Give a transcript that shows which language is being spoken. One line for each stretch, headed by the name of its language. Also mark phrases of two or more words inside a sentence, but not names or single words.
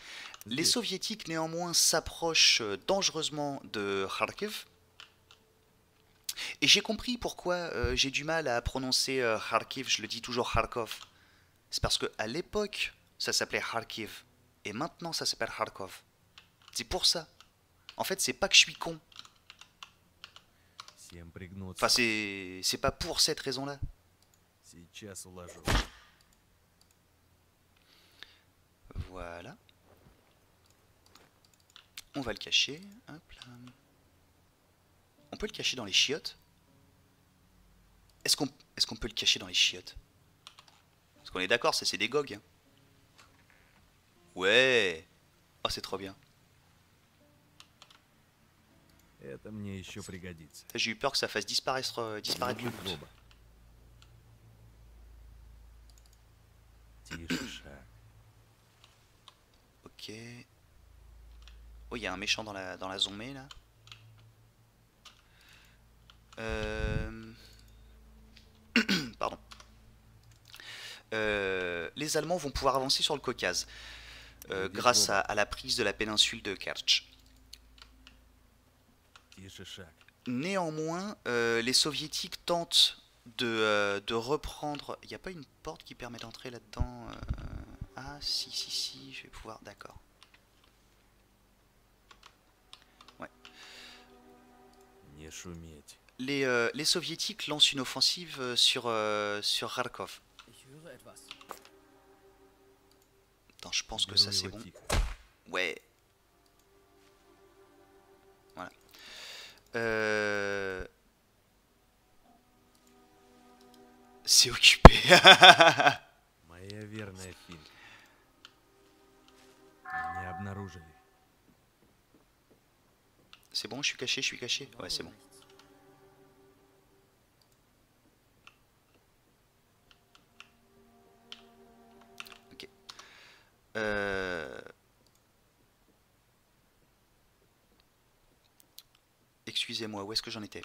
French: Les soviétiques néanmoins s'approchent dangereusement de Kharkiv. Et j'ai compris pourquoi j'ai du mal à prononcer Kharkiv, je le dis toujours Kharkov. C'est parce qu'à l'époque, ça s'appelait Kharkiv. Et maintenant, ça s'appelle Kharkov. C'est pour ça. En fait, c'est pas que je suis con.
Russian: Всем пригнуться.
French: Enfin, c'est pas pour cette raison-là.
Russian: Сейчас уложу.
French: Voilà. On va le cacher. Hop là. On peut le cacher dans les chiottes. Est-ce qu'on peut le cacher dans les chiottes? Parce qu'on est d'accord, ça c'est des gogues. Hein. Ouais. Oh, c'est trop bien.
Russian: Это мне еще пригодится.
French: J'ai eu peur que ça fasse disparaître le
Russian: Люблю
French: loot.
Russian: Боба. Тише шаг.
French: Ok. Oh, il y a un méchant dans la zombie là. Pardon. Les Allemands vont pouvoir avancer sur le Caucase grâce à la prise de la péninsule de Kertch.
Russian: Тише шаг.
French: Néanmoins, les Soviétiques tentent de reprendre... Il n'y a pas une porte qui permet d'entrer là-dedans Ah, si, je vais pouvoir... D'accord. Ouais.
Russian: Не шуметь.
French: Les Soviétiques lancent une offensive sur Kharkov. Attends, je pense que ça
Russian: Беру
French: c'est
Russian: его
French: bon.
Russian: тихо.
French: Ouais. Voilà. C'est occupé.
Russian: Моя верная Фин. Меня обнаружили.
French: C'est bon, je suis caché. Ouais, c'est bon. Ok. Excusez-moi, où est-ce que j'en étais?